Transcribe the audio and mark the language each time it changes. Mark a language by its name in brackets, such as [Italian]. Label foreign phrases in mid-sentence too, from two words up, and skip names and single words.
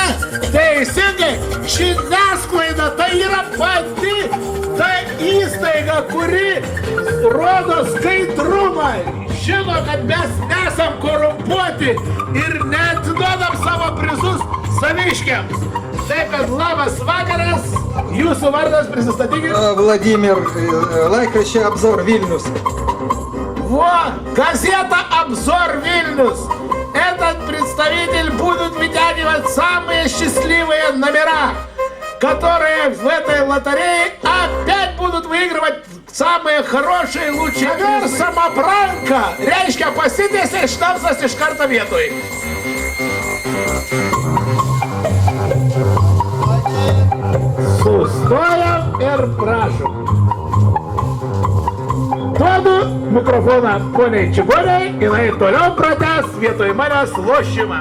[Lithuanian] Teisingai, žiniasklaida tai yra pati ta įstaiga, kuri rodo skaidrumą. Žino, kad mes nesam korumpuoti ir neatiduodam savo prizus saviškiams. Taip, kad labas vakaras, jūsų vardas prisistatykit. Vladimir, laikraščiai Обзор Vilnius. [Russian] Вот, газета «Обзор Вильнюс». Этот представитель будут вытягивать самые счастливые номера, которые в этой лотерее опять будут выигрывать самые хорошие, лучшие. Номер самопранка. [Lithuanian] Reiškia pasitėsi šnapsas iš karto vietoj. Sustojam ir prašom. Duodu mikrofoną poniai Čigoniai, jinai toliau pratęs vietoj manęs lošimą.